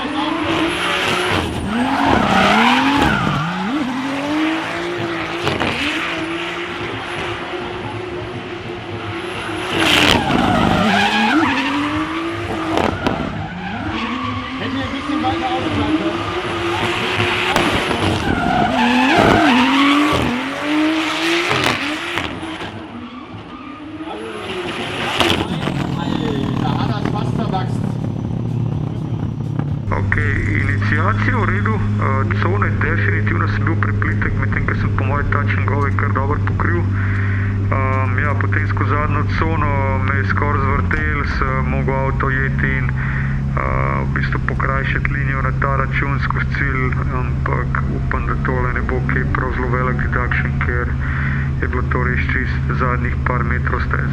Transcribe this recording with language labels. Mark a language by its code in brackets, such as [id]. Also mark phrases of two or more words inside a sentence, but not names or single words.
[de] Hätte ein bisschen weiter ausbleiben können. [sl] Inicijacij v redu, cone definitivno sem bil preplitek, medtem ko sem po moje [en] touch and go [sl] kar dobro pokril. Ja, potem skozi zadnjo cono me je skoraj zvrtel, sem mogel avto jeti in v bistvu pokrajšati linijo na ta račun skozi cilj, ampak upam, da tole ne bo kaj prav zelo velik deduction, ker je bilo to res čist zadnjih par metrov steze.